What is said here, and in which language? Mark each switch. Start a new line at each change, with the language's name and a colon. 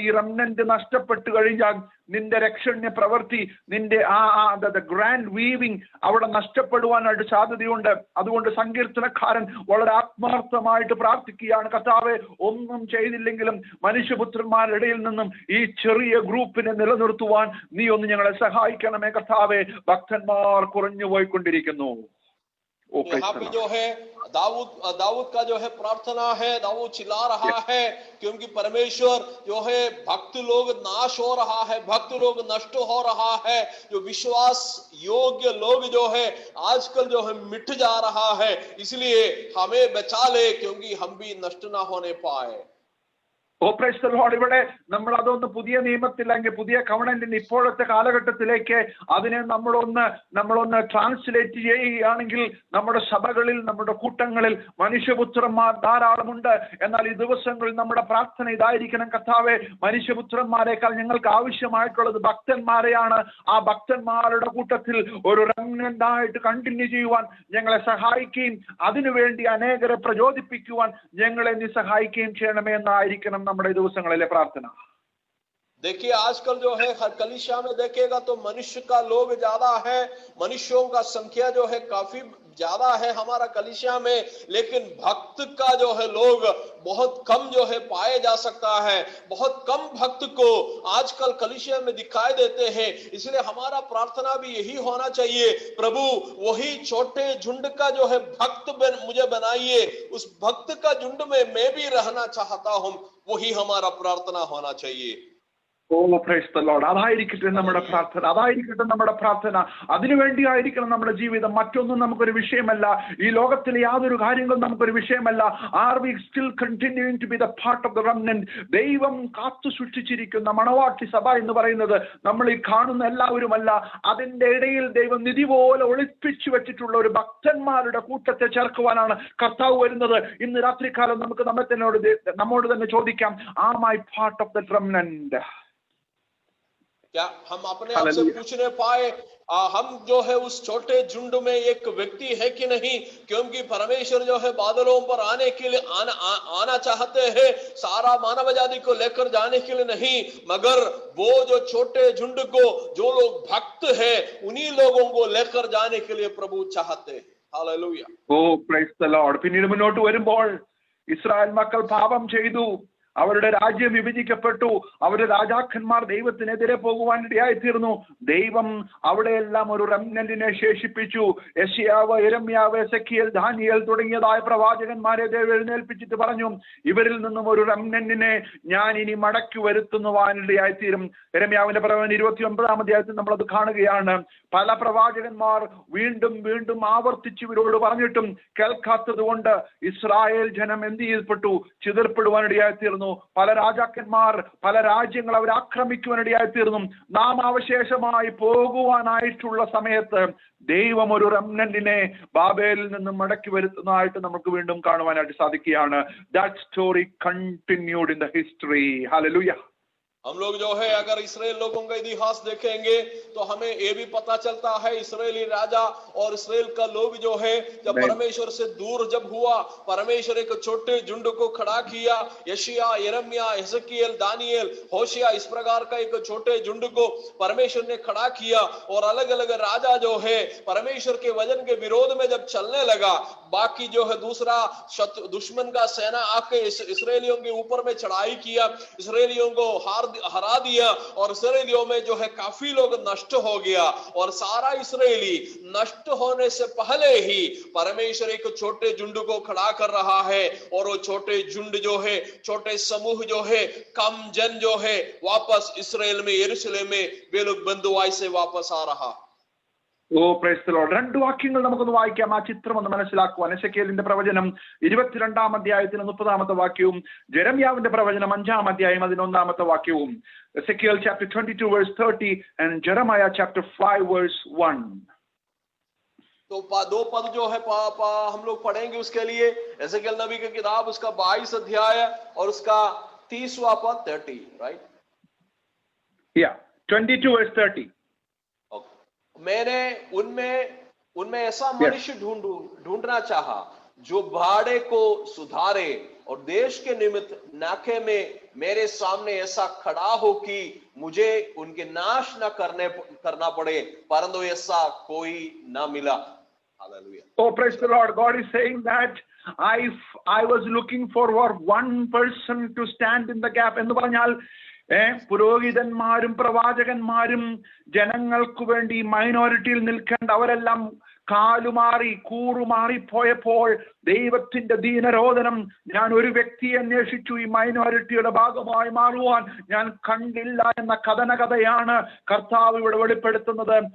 Malayalam: ഈ റെമനന്റ് നഷ്ടപ്പെട്ടു കഴിഞ്ഞാൽ നിന്റെ രക്ഷണ്യ പ്രവൃത്തി, നിന്റെ
English: grand weaving
Malayalam: അവിടെ നഷ്ടപ്പെടുവാനായിട്ട് സാധ്യതയുണ്ട്. അതുകൊണ്ട് സങ്കീർത്തനക്കാരൻ വളരെ ആത്മാർത്ഥമായിട്ട് പ്രാർത്ഥിക്കുകയാണ്, കർത്താവേ, ഒന്നും ചെയ്തില്ലെങ്കിലും മനുഷ്യപുത്രന്മാരുടെ ഇടയിൽ നിന്നും ഈ ചെറിയ ഗ്രൂപ്പിനെ നിലനിർത്തുവാൻ നീ ഒന്ന് ഞങ്ങളെ സഹായിക്കണമേ കർത്താവേ. ഭക്തന്മാർ കുറഞ്ഞു പോയിക്കൊണ്ടിരിക്കുന്നു.
Hindi: यहाँ पे जो है दाऊद का जो है प्रार्थना है, दाऊद चिल्ला रहा है क्योंकि परमेश्वर जो है भक्त लोग नाश हो रहा है, भक्त लोग नष्ट हो रहा है, जो विश्वास योग्य लोग जो है आजकल जो है मिट जा रहा है, इसलिए हमें बचा ले क्योंकि हम भी नष्ट ना होने पाए.
Malayalam: ഇവിടെ നമ്മൾ അതൊന്ന് പുതിയ നിയമത്തിൽ അല്ലെങ്കിൽ പുതിയ കവണന്റിന് ഇപ്പോഴത്തെ കാലഘട്ടത്തിലേക്ക് അതിനെ നമ്മളൊന്ന് ട്രാൻസ്ലേറ്റ് ചെയ്യുകയാണെങ്കിൽ നമ്മുടെ സഭകളിൽ, നമ്മുടെ കൂട്ടങ്ങളിൽ മനുഷ്യപുത്രന്മാർ ധാരാളമുണ്ട്. എന്നാൽ ഈ ദിവസങ്ങളിൽ നമ്മുടെ പ്രാർത്ഥന ഇതായിരിക്കണം, കർത്താവേ, മനുഷ്യപുത്രന്മാരെക്കാൾ ഞങ്ങൾക്ക് ആവശ്യമായിട്ടുള്ളത് ഭക്തന്മാരെയാണ്. ആ ഭക്തന്മാരുടെ കൂട്ടത്തിൽ ഒരു റെമനന്റ് ആയിട്ട് കണ്ടിന്യൂ ചെയ്യുവാൻ ഞങ്ങളെ സഹായിക്കുകയും അതിനുവേണ്ടി അനേകരെ പ്രചോദിപ്പിക്കുവാൻ ഞങ്ങളെ നീ സഹായിക്കുകയും ചെയ്യണമേ എന്നായിരിക്കണം നമ്മുടെ ദിവസങ്ങളിലെ പ്രാർത്ഥന.
Hindi: देखिए आजकल जो है हर कलीसिया में देखेगा तो मनुष्य का लोग ज्यादा है, मनुष्यों का संख्या जो है काफी ज्यादा है हमारा कलीसिया में, लेकिन भक्त का जो है लोग बहुत कम जो है पाए जा सकता है. बहुत कम भक्त को आजकल कलीसिया में दिखाई देते हैं. इसलिए हमारा प्रार्थना भी यही होना चाहिए, प्रभु वही छोटे झुंड का जो है भक्त मुझे बनाइए, उस भक्त का झुंड में मैं भी रहना चाहता हूं. वही हमारा प्रार्थना होना चाहिए.
English: Praise the lord.
Malayalam: അതായിരിക്കട്ടെ നമ്മുടെ പ്രാർത്ഥന, അതിനുവേണ്ടി ആയിരിക്കണം നമ്മുടെ ജീവിതം. മറ്റൊന്നും നമുക്കൊരു വിഷയമല്ല. ഈ ലോകത്തിലെ യാതൊരു കാര്യങ്ങളും നമുക്കൊരു വിഷയമല്ല.
English: Are we still continuing to be the part of the remnant?
Malayalam: ദൈവം കാത്തു സൂക്ഷിച്ചിരിക്കുന്ന മണവാട്ടി സഭ എന്ന് പറയുന്നത് നമ്മൾ ഈ കാണുന്ന എല്ലാവരുമല്ല. അതിന്റെ ഇടയിൽ ദൈവം നിധി പോലെ ഒളിപ്പിച്ചു വെച്ചിട്ടുള്ള ഒരു ഭക്തന്മാരുടെ കൂട്ടത്തെ ചേർക്കുവാനാണ് കർത്താവ് വരുന്നത്. ഇന്ന് രാത്രികാലം നമുക്ക് നമ്മോട് തന്നെ ചോദിക്കാം,
English: Am I part of the remnant?
Hindi: क्या हम अपने आप से पूछने पाए हम जो है उस छोटे झुंड में एक व्यक्ति है कि नहीं? क्योंकि परमेश्वर जो है बादलों पर आने के लिए आना चाहते हैं, सारा मानव जाति को लेकर जाने के लिए नहीं, मगर वो जो छोटे झुंड को, जो लोग भक्त है, उन्हीं लोगों को लेकर जाने के लिए प्रभु चाहते हैं. हालेलुया.
English: Praise the lord.
Malayalam: പിന്നീട് മുന്നോട്ട് വരുമ്പോൾ ഇസ്രായേൽ മക്കൾ പാപം ചെയ്തു, അവരുടെ രാജ്യം വിഭജിക്കപ്പെട്ടു, അവരുടെ രാജാക്കന്മാർ ദൈവത്തിനെതിരെ പോകുവാൻ ഇടയായിത്തീർന്നു. ദൈവം അവിടെയെല്ലാം ഒരു റെമനന്റിനെ ശേഷിപ്പിച്ചു. യെശയ്യാവ്, യിരെമ്യാവ്, എസെക്കിയേൽ, ദാനിയേൽ തുടങ്ങിയതായ പ്രവാചകന്മാരെ ദൈവം എഴുന്നേൽപ്പിച്ചിട്ട് പറഞ്ഞു, ഇവരിൽ നിന്നും ഒരു റെമനന്റിനെ ഞാൻ ഇനി മടക്കി വരുത്തുവാൻ ഇടയായിത്തീരും. യിരെമ്യാവിന്റെ പ്രവചനം 29-ാം അധ്യായത്തിൽ നമ്മളത് കാണുകയാണ്. പല പ്രവാചകന്മാർ വീണ്ടും വീണ്ടും ആവർത്തിച്ച് ഇവരോട് പറഞ്ഞിട്ടും കേൾക്കാത്തത് കൊണ്ട് ഇസ്രായേൽ ജനം എന്ത് ചെയ്യപ്പെട്ടു? ചിതർപ്പെടുവാൻ ഇടയായിത്തീർന്നു. പല രാജാക്കന്മാർ, പല രാജ്യങ്ങൾ അവർ ആക്രമിക്കുവാനിടയായി തീർന്നു. നാം അവശേഷമായി പോകുവാനായിട്ടുള്ള സമയത്ത് ദൈവം ഒരു റെമനന്റിനെ ബാബേലിൽ നിന്നും മടക്കി വരുത്തുന്നതായിട്ട് നമുക്ക് വീണ്ടും കാണുവാനായിട്ട് സാധിക്കുകയാണ്.
English: That story continued in the history.
Malayalam: Hallelujah.
Hindi: हम लोग जो है अगर इस्राएल लोगों का इतिहास देखेंगे तो हमें ये भी पता चलता है, इस्राएली राजा और इस्राएल का लोग जो है जब परमेश्वर से दूर जब हुआ, परमेश्वर एक छोटे झुंड को खड़ा किया. यशायाह, यिर्मयाह, एसेकिएल, दानियेल, होशिया, इस प्रकार का एक छोटे झुंड को परमेश्वर ने खड़ा किया. और अलग अलग राजा जो है परमेश्वर के वचन के विरोध में जब चलने लगा, बाकी जो है दूसरा दुश्मन का सेना आके इसराइलियों के ऊपर में चढ़ाई किया, इसराइलियों को हरा दिया और इसराइलियों में जो है काफी लोग नष्ट हो गया. और सारा इसराइली नष्ट होने से पहले ही परमेश्वर एक छोटे झुंड को खड़ा कर रहा है. और वो छोटे झुंड जो है, छोटे समूह जो है, कम जन जो है, वापस इसराइल में, यरूशलेम में वे लोग बंधुआई से वापस आ रहा.
English: Praise the lord.
Malayalam: 2 വാക്യങ്ങൾ നമുക്കൊന്ന് വായിക്കാം, ആ ചിത്രം ഒന്ന് മനസ്സിലാക്കുവാൻ. എസെക്കിയേലിന്റെ പ്രവചനം 22-ാം അധ്യായത്തിന് 30-ാമത്തെ വാക്യവും, യെരെമ്യാവിന്റെ പ്രവചനം 5-ാം അധ്യായം 11-ാമത്തെ വാക്യവും.
English: Ezekiel chapter 22 verse 30 and Jeremiah chapter 5 verse 1.
Hindi: तो दो पद जो है हम लोग पढ़ेंगे उसके लिए. एसेकिएल नबी की किताब उसका 22 अध्याय और उसका 30वां पद 30, राइट?
English: Yeah, 22 verse 30.
Hindi: मैंने उनमें ऐसा मनुष्य ढूंढना चाहा जो भाड़े को सुधारे और देश के निमित्त नाके में मेरे सामने ऐसा खड़ा हो कि मुझे उनके नाश न करना पड़े, परंतु ऐसा कोई ना मिला।
English: Hallelujah. Oh, praise the Lord. God is saying that I was looking for one person to stand in the gap.
Malayalam: എന്ന് പറഞ്ഞാൽ പുരോഹിതന്മാരും പ്രവാചകന്മാരും ജനങ്ങൾക്ക് വേണ്ടി മൈനോറിറ്റിയിൽ നിൽക്കേണ്ട അവരെല്ലാം കാലുമാറി കൂറുമാറി പോയപ്പോൾ ദൈവത്തിന്റെ ദീനരോധനം ഞാൻ ഒരു വ്യക്തിയെ അന്വേഷിച്ചു ഈ മൈനോറിറ്റിയുടെ ഭാഗമായി മാറുവാൻ ഞാൻ കണ്ടില്ല എന്ന കഥയാണ് കർത്താവ് ഇവിടെ വെളിപ്പെടുത്തുന്നത്.